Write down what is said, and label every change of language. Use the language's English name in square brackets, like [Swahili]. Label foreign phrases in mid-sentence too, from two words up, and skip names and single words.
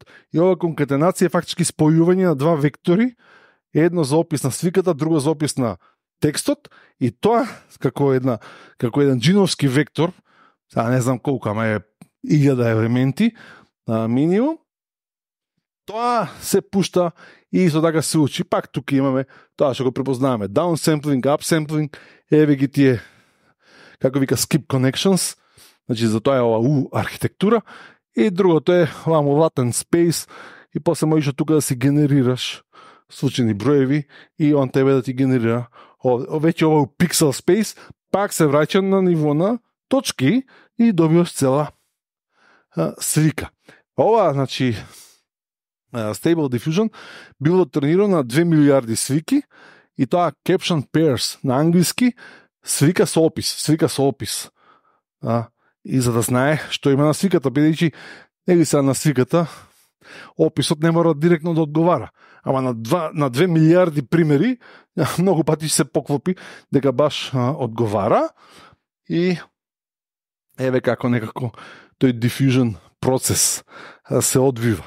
[Macedonian] И ова конкатенација е фактички спојување на два вектори, едно за опис на сликата, друго за опис на текстот, и тоа како еден джиновски вектор, сега не знам колку, ама е 1000 елементи минимум, тоа се пушта и исто така се учи. Пак тука имаме тоа што го препознаваме. [English] Downsampling, upsampling, [Macedonian] еве ги тие, како вика, [English] skip connections, [Macedonian] значи за тоа е ова U архитектура, и другото е ваму [English] latent space, [Macedonian] и после можеш тука да си генерираш случајни броеви и он тебе да ти генерира веќе ова [English] pixel space, [Macedonian] пак се враќа на ниво на точки и добиваш цела слика. Ова, значи, Stable Diffusion било тренирано на 2 милиарди слики и тоа [English] caption pairs [Macedonian] на англиски, слика со опис. И за да знае што има на сликата, бидејќи нели сега на сликата описот не мора директно да одговара. Ама на 2 милиарди примери многу пати се поклопи дека баш одговара, и еве како некако тој diffusion процес се одвива.